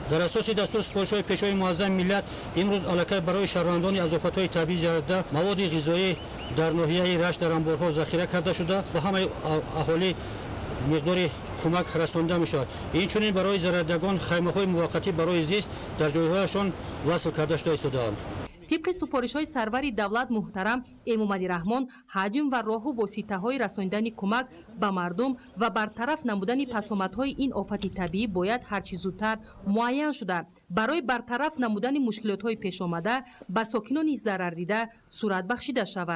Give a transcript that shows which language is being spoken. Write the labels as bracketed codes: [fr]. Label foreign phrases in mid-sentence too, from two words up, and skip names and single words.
[tg] дар асоси дастур сипоришҳои пешвои муаззами миллат имрӯз аллакай барои шаҳрвандони аз офатҳои табиӣ зарарда маводи ғизоӣ дар ноҳияи рашт дар амборҳо захира карда шуда ба ҳамаи аҳолӣ миқдори кӯмак расонида мешавад. инчунин барои зарардагон хаймаҳои муваққатӣ барои зист дар ҷойҳояшон васл карда шуда истодаанд. [fa] طبق سپارش‌های سرور دولت محترم امامعلی رحمان، حجم و راه و واسطه‌های رساندن کمک به مردم و برطرف نمودن پسامدهای این آفت طبیعی باید هرچه زودتر معین شده. برای برطرف نمودن مشکلات‌های پیش آمده به ساکنان ضرر دیده صورت بخشیده شود.